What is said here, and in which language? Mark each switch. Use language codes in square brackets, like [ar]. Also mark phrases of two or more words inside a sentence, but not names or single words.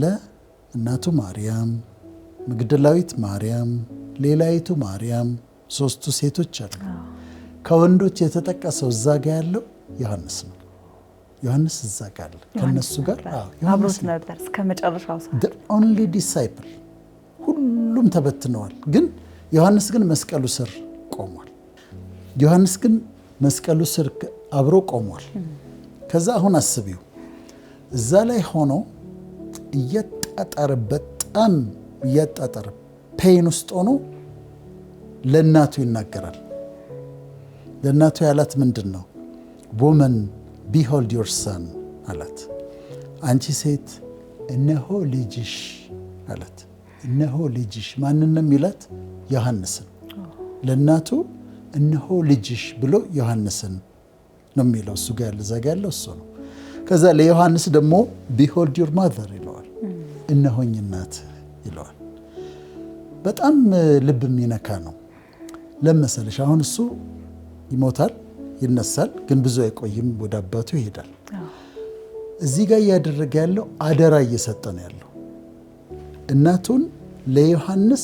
[am] እናቱ ማርያም፣ መግደላዊት ማርያም፣ ሌላይቱ ማርያም፣ 3ቱ ሴቶች አሉ። ከወንዶች የተጠቀሰው እዛ ጋ ያለው ዮሐንስ ነው። ዮሐንስ እዛ ጋ አለ ከነሱ ጋር አብሮት ነበር እስከ መጨረሻው ሰዓት። [en] the only disciple [am] ሁሉም ተበትነዋል። ግን ዮሐንስ ግን መስቀሉ ስር ቆሟል። ዮሐንስ ግን መስቀሉ ስር አብሮ ቆሟል። ከዛ አሁን አስቢው እዛ ላይ ሆኖ እያጣጣረ በጣም እያጣጣረ ፔን ውስጥ ሆኖ ለእናቱ ይናገራል። ለእናቱ ያላት ምንድን ነው? [en] woman behold your son [am] አላት። አንቺ ሴት እነሆ ልጅሽ አላት። እነሆ ልጅሽ ማንንም ይላት ዮሐንስን። ለእናቱ እነሆ ልጅሽ ብሎ ዮሐንስን ነው የሚለው። እሱ ጋር ያለ ዘጋ ያለው እሱ ነው። ከዛ ለዮሐንስ ደግሞ [en] behold your mother [am] ይለዋል። እነሆኝ እናት ይለዋል። በጣም ልብ የሚነካ ነው። ለመሰለሽ አሁን እሱ ይሞታል፣ ይነሳል፣ ግን ብዙ አይቆይም፣ ወደ አባቱ ይሄዳል። እዚህ ጋር እያደረገ ያለው አደራ እየሰጠ ነው ያለው። እናቱን ለዮሐንስ